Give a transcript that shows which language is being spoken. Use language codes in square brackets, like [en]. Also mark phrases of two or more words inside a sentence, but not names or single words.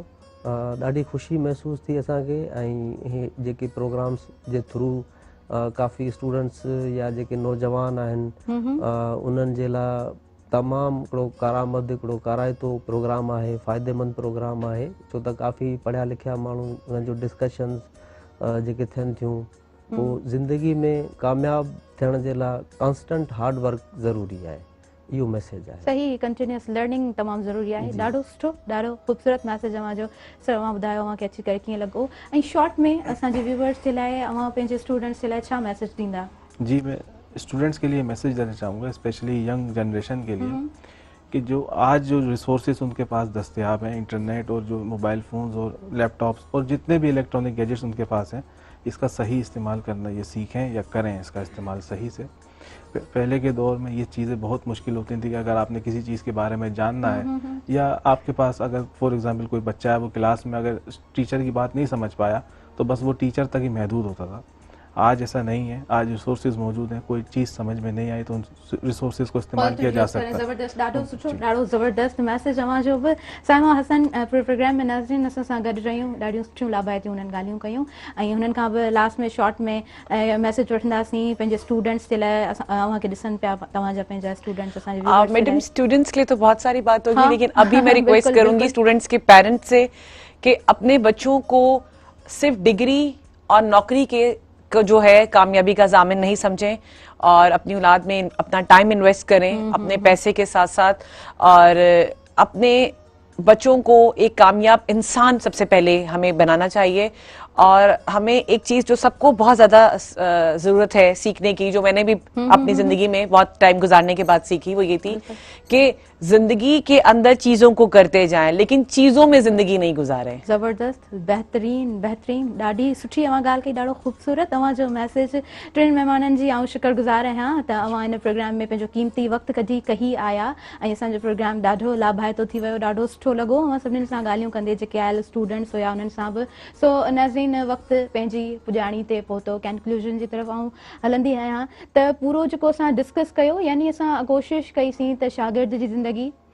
[sd] ॾाढी ख़ुशी महसूस थी असांखे ऐं हे जेके प्रोग्राम्स जे थ्रू काफ़ी स्टूडेंट्स या जेके नौजवान आहिनि उन्हनि जे लाइ तमामु हिकिड़ो कारआमद हिकिड़ो काराइतो प्रोग्राम आहे, फ़ाइदेमंद प्रोग्राम आहे छो त काफ़ी पढ़िया लिखिया माण्हू उन्हनि जो डिस्कशन्स जेके थियनि थियूं पोइ ज़िंदगी में कामयाबु थियण जे लाइ [en] constant hard work [sd] ज़रूरी आहे, इहो मैसेज आहे। सही [en] continuous learning [sd] तमामु ज़रूरी आहे। ॾाढो सुठो ॾाढो ख़ूबसूरत मैसेज अव्हांजो। सर अव्हां ॿुधायो अव्हांखे अची करे कीअं लॻो ऐं शॉर्ट में असांजे व्यूवर्स जे लाइ अव्हां पंहिंजे स्टूडेंट्स जे लाइ छा मैसेज ॾींदा? जी, [ur] میں اسٹوڈنٹس کے لیے میسج دینا چاہوں گا, [en] specially young generation [ur] کے لیے کہ جو آج جو ریسورسز ان کے پاس دستیاب ہیں، انٹرنیٹ اور جو [en] mobile phones [ur] اور لیپ ٹاپس اور جتنے بھی [en] electronic gadgets [ur] ان کے پاس ہیں، اس کا صحیح استعمال کرنا یہ سیکھیں یا کریں اس کا استعمال صحیح سے. پہلے کے دور میں یہ چیزیں بہت مشکل ہوتی تھی کہ اگر آپ نے کسی چیز کے بارے میں جاننا ہے یا آپ کے پاس اگر [en] for example [ur] کوئی بچہ ہے وہ کلاس میں اگر ٹیچر کی بات نہیں سمجھ پایا تو بس وہ ٹیچر تک ہی محدود ہوتا تھا. آج ایسا نہیں ہے، آج ریسورسز موجود ہیں، کوئی چیز سمجھ میں نہیں آئی تو ان ریسورسز کو استعمال کیا جا سکتا ہے. [sd] ज़बरदस्त ॾाढो सुठो ॾाढो ज़बरदस्त मैसेज अव्हांजो बि। साइमा हसन प्रोग्राम में नाज़रीन असां सां गॾु रहियूं, ॾाढियूं सुठियूं लाभाइतियूं उन्हनि ॻाल्हियूं कयूं ऐं हुननि खां बि लास्ट में शॉर्ट में मैसेज वठंदासीं पंहिंजे स्टूडेंट्स जे लाइ। अव्हांखे ॾिसनि पिया तव्हांजा पंहिंजा स्टूडेंट्स असांजे [en] madam students [ur] کے لیے تو بہت ساری بات ہوگی لیکن ابھی میں ریکویسٹ کروں گی اسٹوڈنٹس کے پیرنٹس سے کہ اپنے بچوں کو صرف ڈگری اور نوکری کو جو ہے کامیابی کا ضامن نہیں سمجھیں اور اپنی اولاد میں اپنا [en] time invest [ur] کریں اپنے پیسے کے ساتھ ساتھ اور اپنے بچوں کو ایک کامیاب انسان سب سے پہلے ہمیں بنانا چاہیے. اور ہمیں ایک چیز جو سب کو بہت زیادہ ضرورت ہے سیکھنے کی، جو میں نے بھی اپنی زندگی میں بہت ٹائم گزارنے کے بعد سیکھی، وہ یہ تھی کہ زندگی کے اندر چیزوں کو کرتے جائیں لیکن چیزوں میں زندگی نہیں گزاریں. [sd] ज़बरदस्त बेहतरीन बेहतरीन ॾाढी सुठी अव्हां ॻाल्हि कई, ॾाढो ख़ूबसूरत अव्हांजो मैसेज। टिनि महिमाननि जी आउं शुक्रगुज़ार आहियां त अव्हां हिन प्रोग्राम में पंहिंजो क़ीमती वक़्तु कढी आया ऐं असांजो प्रोग्राम ॾाढो लाभाइतो थी वियो, ॾाढो सुठो लॻो अव्हां सभिनीनि सां ॻाल्हियूं कंदे जेके आयल स्टूडेंट्स हुया उन्हनि सां बि। सो नाज़रीन वक़्तु पंहिंजी पुॼाणी ते पहुतो, कंक्लूजन जी तरफ़ आउं हलंदी आहियां त पूरो जेको असां डिस्कस कयो यानी असां कोशिशि कईसीं त शागिर्द जी ज़िंदगी